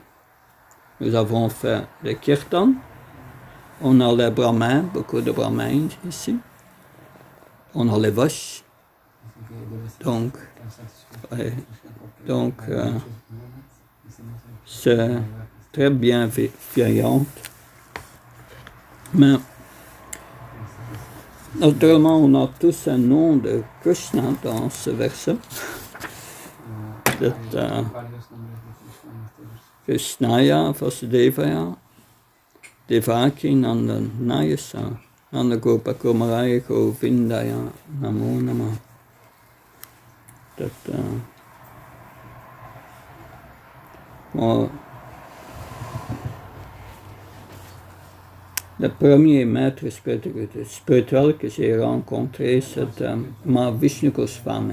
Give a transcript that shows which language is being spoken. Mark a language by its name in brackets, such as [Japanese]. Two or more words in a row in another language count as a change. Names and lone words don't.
[French] Nous avons fait le kirtan, on a les brahmins, beaucoup de brahmins ici, on a les vaches, donc c'est très bienveillant. Mais naturellement, on a tous un nom de Krishna dans ce verset. [Sanskrit] कृष्णाय वासुदेवाय देवकी नन्दनायस नन्दगोप कुमाराय गोविन्दाय नमो नमः. [French] Le premier maître spirituel que j'ai rencontré, c'était Mahavishnu Goswami.